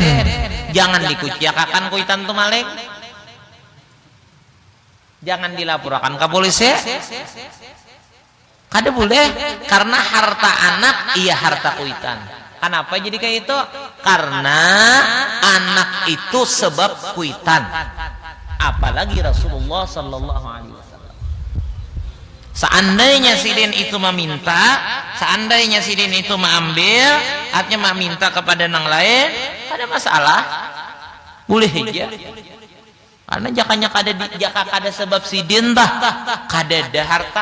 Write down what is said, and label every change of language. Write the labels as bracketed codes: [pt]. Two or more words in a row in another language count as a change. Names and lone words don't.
[bjn] Jangan dikuciakan kuitan tu maling. Jangan [id] dilaporkan ke polisi. [bjn] Kada boleh, karena harta anak iya harta kuitan. [id] Kenapa jadi kayak itu? Karena anak itu sebab kuitan. Apalagi Rasulullah [ar] صلى الله عليه وسلم. [id] Seandainya sidin itu meminta, seandainya sidin itu mengambil, artinya meminta kepada yang lain, ada masalah. Boleh aja. [bjn] Karena jaka kada sebab sidin tah kada ada harta.